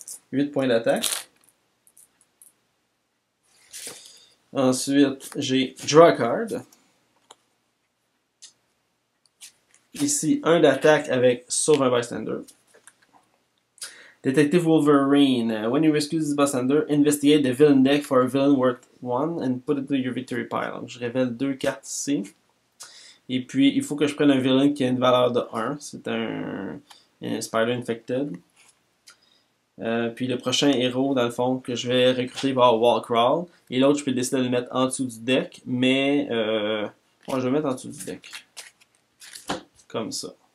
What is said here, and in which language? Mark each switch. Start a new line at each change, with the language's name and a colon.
French: 8 points d'attaque. Ensuite, j'ai Draw a Card. Ici, 1 d'attaque avec Sauve un Bystander. Detective Wolverine.
English: When you rescue this bystander, investigate the villain deck for a villain worth 1 and put it to your victory pile.
French: Donc, je révèle 2 cartes ici. Et puis, il faut que je prenne un villain qui a une valeur de 1. C'est un Spider Infected. Puis le prochain héros, dans le fond, que je vais recruter va avoir Wall Crawl. Et l'autre, je peux décider de le mettre en dessous du deck. Mais, je vais le mettre en dessous du deck. Comme ça.